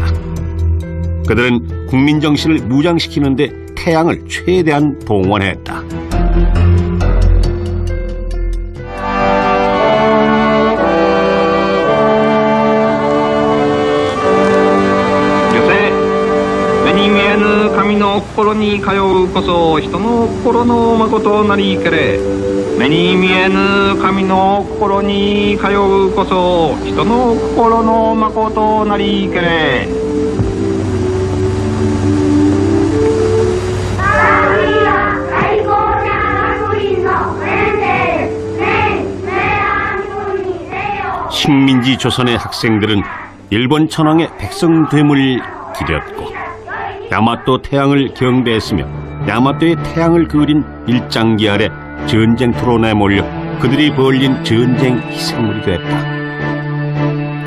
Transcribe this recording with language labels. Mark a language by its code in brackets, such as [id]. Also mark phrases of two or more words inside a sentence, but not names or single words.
[ko] 그들은 국민 정신을 무장시키는데 태양을 최대한 동원했다. [ja] 요새 目に見えぬ神の心に通うこそ人の心の誠なりけれ目に見えぬ神の心に通うこそ人の心の誠なりけれ [ko] 식민지 조선의 학생들은 일본 천황의 백성됨을 기렸고 야마토 태양을 경배했으며 야마토의 태양을 그린 일장기 아래 전쟁터로 내몰려 그들이 벌린 전쟁 희생물이 됐다.